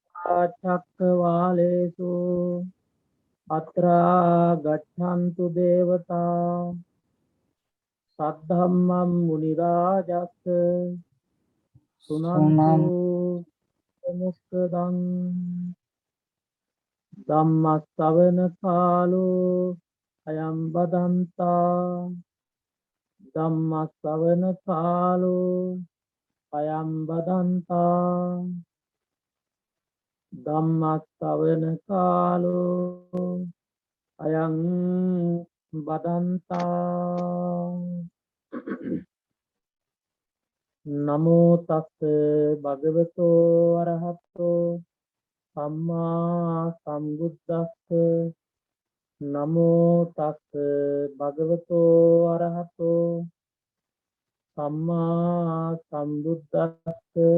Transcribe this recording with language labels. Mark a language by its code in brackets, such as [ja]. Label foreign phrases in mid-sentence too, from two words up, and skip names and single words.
[pi] චක්කවාලේසු අත්‍රා ගච්ඡන්තු දේවතා සද්ධම්මං මුනි රාජස්ස සුනන්තු මුක්ඛදං ධම්මස්සවන කාලෝ අයං බදන්තා ධම්මස්සවන කාලෝ අයං බදන්තා ධම්මස්සවන කාලෝ අයං බදන්තා නමෝ තස්ස භගවතෝ අරහතෝ සම්මා සම්බුද්දස්ස නමෝ තස්ස භගවතෝ අරහතෝ සම්මා සම්බුද්දස්ස